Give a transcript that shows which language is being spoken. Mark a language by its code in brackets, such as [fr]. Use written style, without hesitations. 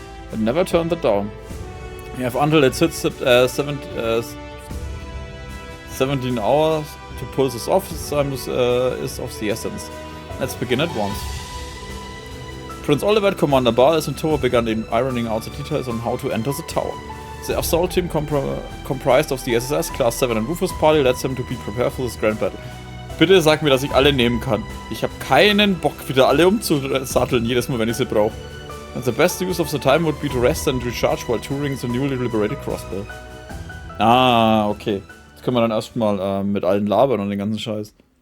[en] But never turn that down. You have until it hits 17 hours to pull this off. This time is of the essence. Let's begin at once. Prince Oliver, Commander Biles and Toba began ironing out the details on how to enter the tower. The assault team comprised of the SSS, Class 7 and Rufus Party led them to be prepared for this grand battle. [de] Bitte sag mir, dass ich alle nehmen kann. Ich habe keinen Bock, wieder alle umzusatteln, jedes Mal, wenn ich sie brauche. [en] And the best use of the time would be to rest and recharge while touring the newly liberated Crossbell. Ah, okay. [de] Jetzt können wir dann erstmal mit allen labern und den ganzen Scheiß.